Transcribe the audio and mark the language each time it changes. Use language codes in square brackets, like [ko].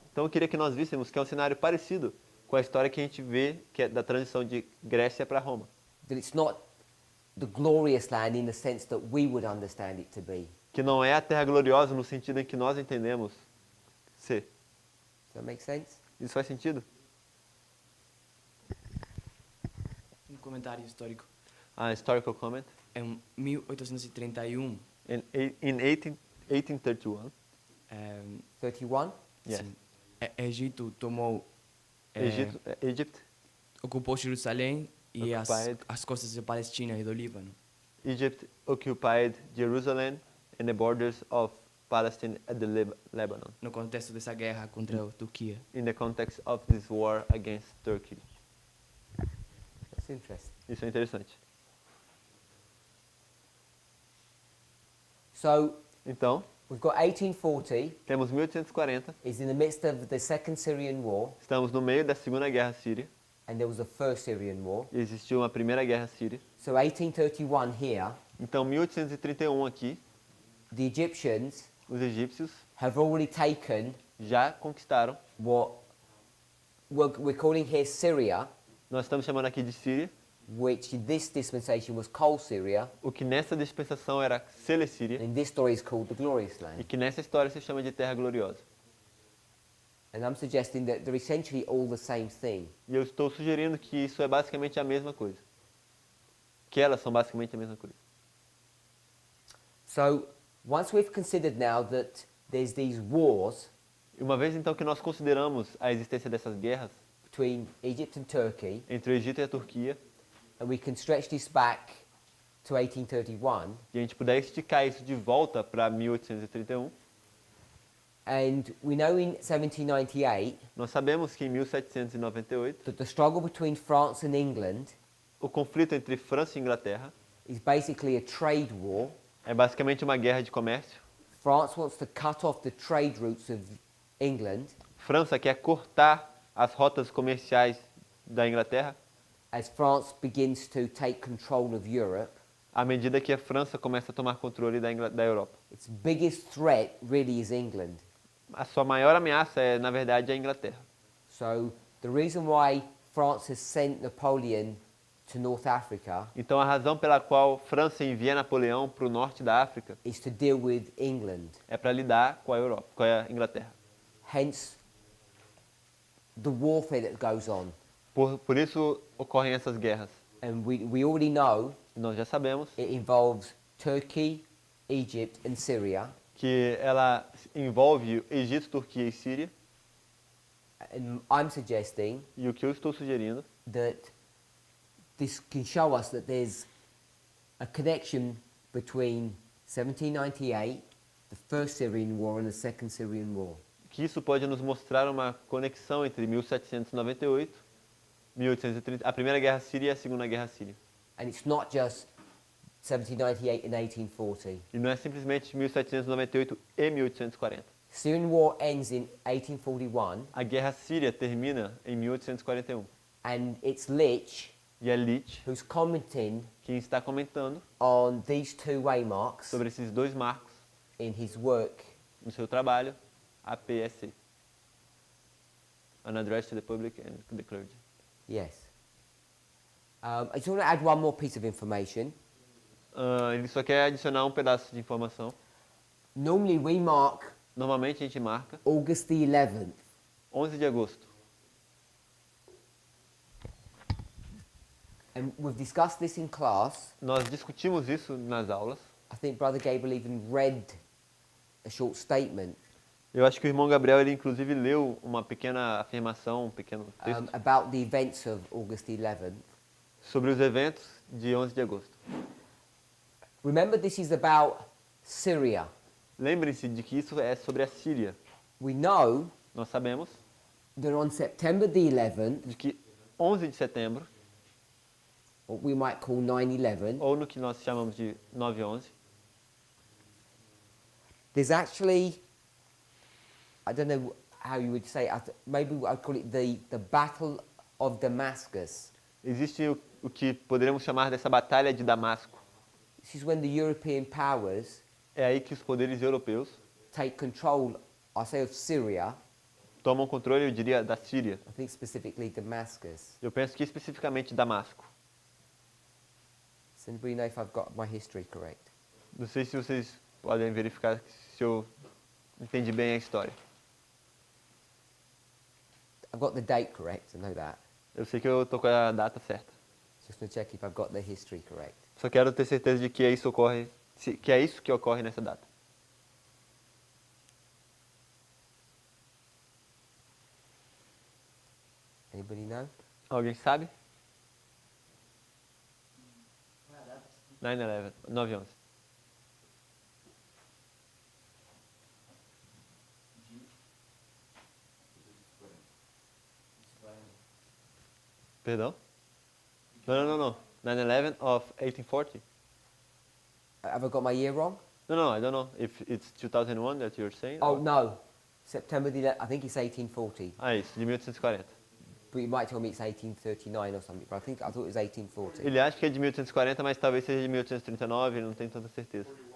[pt] então eu queria que nós víssemos que é um cenário parecido com a história que a gente vê, que é da transição de Grécia para Roma. [en] That it's not the glorious land in the sense that we would understand it to be. [pt] Que não é a terra gloriosa no sentido em que nós entendemos ser. [en] Does that make sense? [pt] Isso faz sentido? Comentário histórico. [en] Historical comment. [pt] Em 1831, [en] In 1831, 31? yes. [pt] sim, Egito tomou, [en] Egypt [pt] ocupou Jerusalém e [en] Occupied. [pt] as costas da Palestina e do Líbano. [en] Egypt occupied Jerusalem and the borders of Palestine at the Lebanon, [pt] No contexto dessa guerra contra a Turquia. [en] in the context of this war against Turkey. That's interesting. [pt] Isso é interessante. [en] So [pt] Então, [en] we've got 1840 [pt] temos 1840, [en] is in the midst of the Second Syrian War, [pt] estamos no meio da Segunda Guerra Síria, [en] and there was a First Syrian War. [pt] e existiu uma Primeira Guerra Síria. [en] So 1831 here, [pt] Então, 1831 aqui, [en] the Egyptians [pt] os egípcios [en] have already taken [pt] já conquistaram, [en] what we're calling here Syria, [pt] nós estamos chamando aqui de Síria, [en] which in this dispensation was Coal Syria, [pt] o que nessa dispensação era Celecíria, [en] and in this story is called the Glorious [pt] e [en] Land. [pt] que nessa história se chama de Terra Gloriosa. [en] And I'm suggesting that they're essentially all the same thing. [pt] E eu estou sugerindo que isso é basicamente a mesma coisa. Que elas são basicamente a mesma coisa. [en] So once we've considered now that there's these wars [pt] E uma vez então que nós consideramos a existência dessas guerras [en] between Egypt and Turkey, [pt] entre o Egito e a Turquia, [en] and we can stretch this back to 1831, [pt] e a gente puder esticar isso de volta para 1831, [en] and we know in 1798 [pt] nós sabemos que em 1798 [en] that the struggle between France and England [pt] o conflito entre França e Inglaterra [en] is basically a trade war. [pt] é basicamente uma guerra de comércio. [en] France wants to cut off the trade routes of England [pt] França quer cortar as rotas comerciais da Inglaterra [en] as France begins to take control of Europe. [pt] à medida que a França começa a tomar controle da Europa. [en] Its biggest threat really is England. [pt] A sua maior ameaça é, na verdade, a Inglaterra. [en] So the reason why France has sent Napoleon to North Africa [pt] Então, a razão pela qual França envia Napoleão para o norte da África [en] is to deal with England. [pt] é para lidar com a Europa, com a Inglaterra. [en] Hence the warfare that goes on. [pt] Por isso ocorrem essas guerras. [en] And we already know [pt] Nós já sabemos [en] it involves Turkey, Egypt and Syria. [pt] que ela envolve Egito, Turquia e Síria. [en] And I'm suggesting [pt] E o que eu estou sugerindo [en] that this can show us that there's a connection between 1798, the First Syrian War, and the Second Syrian War. [pt] que isso pode nos mostrar uma conexão entre 1798, 1830, a Primeira Guerra Síria e a Segunda Guerra Síria. [en] And it's not just 1798 and 1840. [pt] E não é simplesmente 1798 e 1840. [en] Syrian War ends in 1841, [pt] A Guerra Síria termina em 1841. [en] and it's Lich [pt] E é Leach [en] who's commenting [pt] quem está comentando [en] on these two waymarks [pt] sobre esses dois marcos [en] in his work. [pt] no seu trabalho, APSC. [en] An Address to the Public and the Clergy. Yes. I just want to add one more piece of information. [pt] Ele só quer adicionar um pedaço de informação. [en] Normally we mark [pt] Normalmente a gente marca [en] August the 11th. [pt] 11 de agosto. [en] And we've discussed this in class. [pt] Nós discutimos isso nas aulas. [en] I think Brother Gabriel even read a short statement [pt] Eu acho que o irmão Gabriel, ele inclusive leu uma pequena afirmação, um pequeno texto [en] about the events of August the 11th. [pt] sobre os eventos de 11 de agosto. [en] Remember, this is about Syria. [pt] Lembrem-se de que isso é sobre a Síria. [en] We know [pt] Nós sabemos [en] that on September the 11th, [pt] de que 11 de setembro, [en] what we might call 9/11, [pt] ou no que nós chamamos de 9/11, [en] there's actually, I don't know how you would say it, maybe I'd call it the Battle of Damascus. [pt] existe o que poderíamos chamar dessa batalha de Damasco. [en] This is when the European powers [pt] É aí que os poderes europeus [en] take control, I say, of Syria, [pt] tomam controle, eu diria, da Síria. [en] I think specifically Damascus. [pt] Eu penso que especificamente Damasco. [en] Does anybody know if I've got my history correct? [pt] Não sei se vocês podem verificar se eu entendi bem a história. [en] I've got the date correct, I know that. [pt] Eu sei que eu tô com a data certa. [en] Just to check if I've got the history correct. [pt] Só quero ter certeza de que é isso ocorre, que é isso que ocorre nessa data. [en] Anybody know? [pt] Alguém sabe? [en] 9/11, 9/11. [pt] Perdão? Não. [en] 9/11 of 1840? Have I got my year wrong? No, I don't know if it's 2001 that you're saying. Oh, or- no. September the 11th, I think it's 1840. [pt] Ah, isso, de 1840. [en] But you might tell me it's 1839 or something, but I thought it was 1840. [pt] Ele acha que é de 1840, mas talvez seja de 1839, ele não tem tanta certeza.